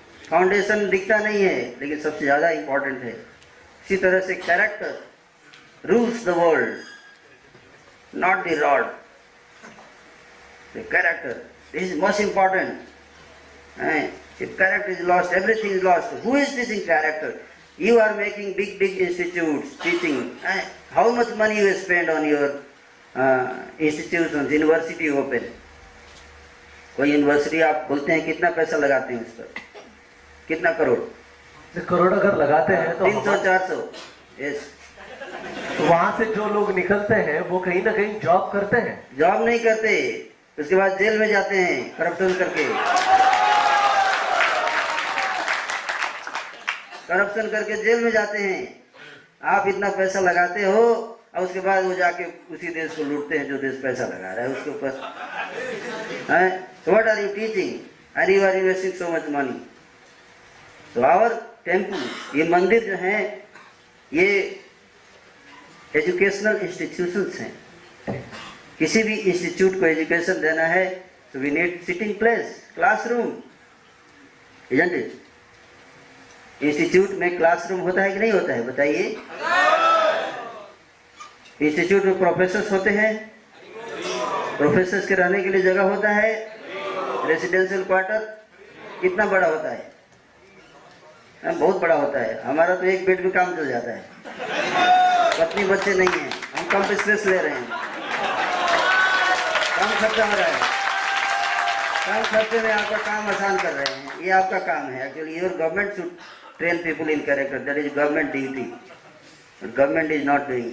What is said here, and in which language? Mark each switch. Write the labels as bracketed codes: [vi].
[hi] Foundation दिखता नहीं है, लेकिन सबसे ज्यादा इंपॉर्टेंट है. इसी तरह से [en] Character rules the world, not the rod. The character. This is most important. If character is lost, everything is lost. Who is teaching character? You are making big institutes teaching. How much money you spend on your institutions, university open? [hi] कोई university आप खोलते हैं, कितना पैसा लगाते हैं उस पर? कितना करोड़? करोड़ अगर लगाते हैं तो 300-400. यस. तो वहां से जो लोग निकलते हैं वो कहीं ना कहीं जॉब करते हैं. जॉब नहीं करते, उसके बाद जेल में जाते हैं करप्शन करके. करप्शन करके जेल में जाते हैं. आप इतना पैसा लगाते हो और उसके बाद वो जाके उसी देश को लूटते हैं जो देश पैसा लगा रहा है उसके ऊपर. [en] What are you teaching? And you are investing so much money. So our temple, [hi] ये मंदिर जो है ये एजुकेशनल इंस्टीट्यूशंस हैं. किसी भी इंस्टीट्यूट को एजुकेशन देना है [en] So we need sitting place, classroom, isn't it? [hi] Institute में क्लासरूम होता है कि नहीं होता है, बताइए। इंस्टीट्यूट में प्रोफेसर्स होते हैं, प्रोफेसर्स के रहने के लिए जगह होता है, रेसिडेंशियल क्वार्टर कितना बड़ा होता है? बहुत बड़ा होता है। हमारा तो एक बेड में काम चल जाता है, पत्नी बच्चे नहीं है, हम कम स्पेस ले रहे हैं, कम खर्चा हो रहा है, कम खर्चे में आपका काम आसान कर रहे हैं। ये आपका काम है। [en] Actually your government should train people in character. That is government duty. But government is not doing.